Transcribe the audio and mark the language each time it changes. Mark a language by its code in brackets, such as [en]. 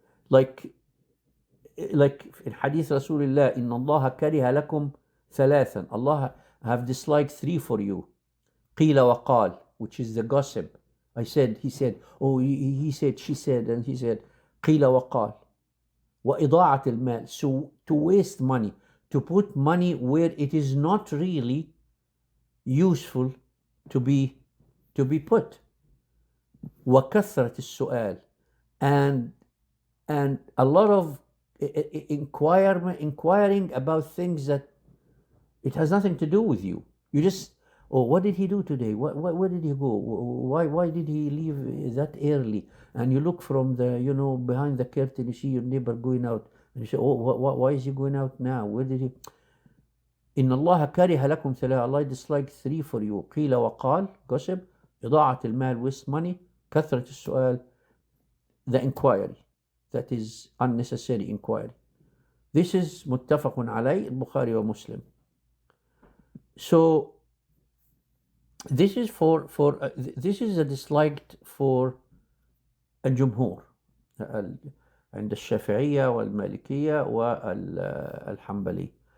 [en] Like in Hadith Rasulullah, [ar] إن الله كره لكم ثلاثا. [en] Allah have disliked three for you. [ar] قيل وقال, [en] which is the gossip. I said, he said, oh, he said, she said, and he said, [ar] قيل وقال. وإضاعة المال, [en] so to waste money, to put money where it is not really useful to be put. [ar] وكثرة السؤال, [en] and a lot of inquiring about things that it has nothing to do with you. You just, oh, what did he do today? Where did he go? Why did he leave that early? And you look from the, behind the curtain, you see your neighbor going out, and you say, oh, why is he going out now? Where did he? [ar] إن الله كره لكم ثلاثة. [en] Allah disliked three for you. [ar] قيل وقال, gossip. إضاعة المال, [en] waste money. [ar] كثرة السؤال, [en] the inquiry, that is unnecessary inquiry. This is [ar] متفق عليه البخاري ومسلم. [en] So this is this is a disliked for [ar] الجمهور عند الشافعية والمالكية والحنبلي.